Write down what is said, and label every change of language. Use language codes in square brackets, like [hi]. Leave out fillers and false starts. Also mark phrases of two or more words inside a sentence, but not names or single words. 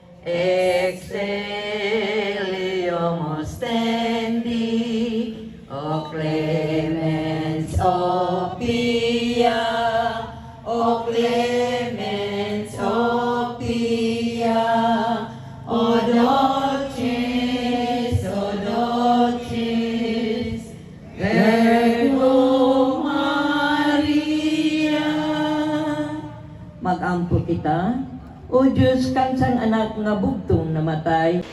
[la] exilium ostendi, o clemens, o pia, o clemens, o pia, o dulcis, Virgo Maria. [ceb] Magampo kita, o Diyos kansang anak nga bugtong namatay.